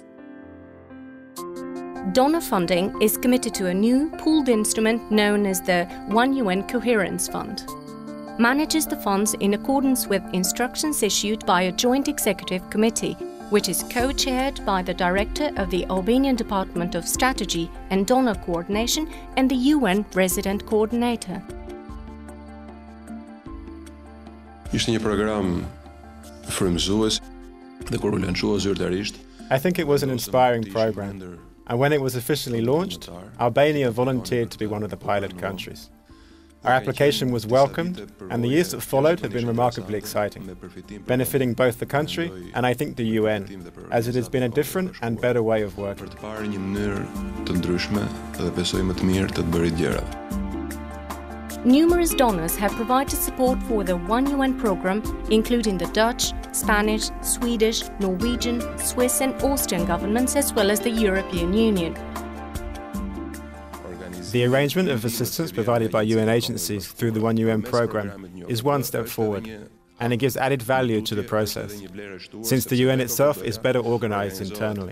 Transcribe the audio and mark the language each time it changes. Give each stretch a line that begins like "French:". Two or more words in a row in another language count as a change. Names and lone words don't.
English: Donor funding is committed to a new pooled instrument known as the One UN Coherence Fund. Manages the funds in accordance with instructions issued by a joint executive committee, which is co-chaired by the director of the Albanian Department of Strategy and Donor Coordination and the UN Resident Coordinator.
Albanian: Ishte një program frymëzues dhe kur u lançua zyrtarisht.
English: I think it was an inspiring program, and when it was officially launched, Albania volunteered to be one of the pilot countries. Our application was welcomed, and the years that followed have been remarkably exciting, benefiting both the country and I think the UN, as it has been a different and better way of working.
Albanian: Për të parë një mënyrë të ndryshme dhe besoj më të mirë të bërit gjërave.
English: Numerous donors have provided support for the One UN program, including the Dutch, Spanish, Swedish, Norwegian, Swiss and Austrian governments, as well as the European Union. The arrangement of assistance provided by UN agencies through the One UN program is one step forward, and it gives added value to the process, since the UN itself is better organized internally.